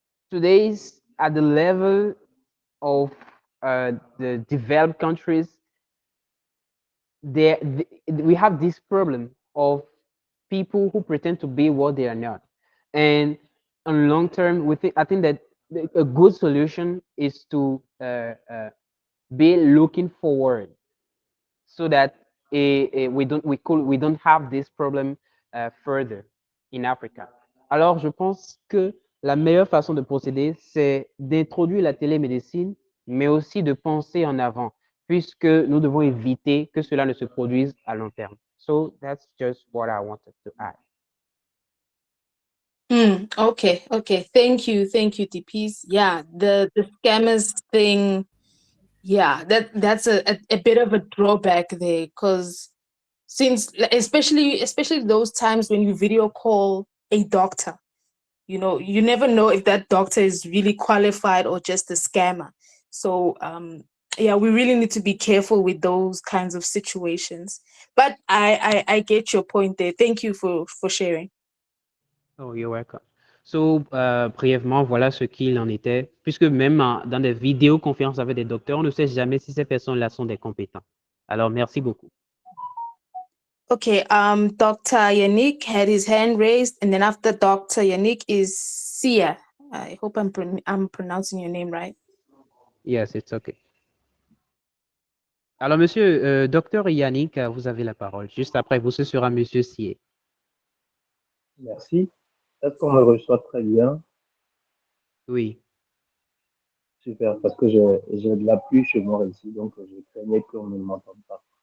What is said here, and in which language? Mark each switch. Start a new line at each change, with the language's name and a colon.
English: Today's at the level of the developed countries, we have this problem of people who pretend to be what they are not. And on long term, I think that a good solution is to be looking forward so that we don't have this problem further in Africa.
French: Alors, je pense que la meilleure façon de procéder, c'est d'introduire la télémédecine, mais aussi de penser en avant, puisque nous devons éviter que cela ne se produise à long terme.
English: So that's just what I wanted to add. Okay. Thank you, TPs. Yeah, the scammers thing. Yeah, that's a bit of a drawback there, because since especially those times when you video call a doctor, you never know if that doctor is really qualified or just a scammer. So yeah, we really need to be careful with those kinds of situations. But I get your point there. Thank you for sharing. Oh, you're welcome.
French: So, brièvement, voilà ce qu'il en était, puisque même dans des vidéoconférences avec des docteurs, on ne sait jamais si ces personnes-là sont des compétents. Alors, merci beaucoup.
English: Okay, Dr. Yannick had his hand raised, and then after Dr. Yannick is Sia. I hope I'm pronouncing your name right. Yes, it's okay.
French: Alors, monsieur, docteur Yannick, vous avez la parole. Juste après vous, ce sera monsieur Sier. Merci. Est-ce qu'on me reçoit très bien? Oui. Super, parce que j'ai de la pluie chez moi ici, donc je craignais qu'on ne m'entende pas.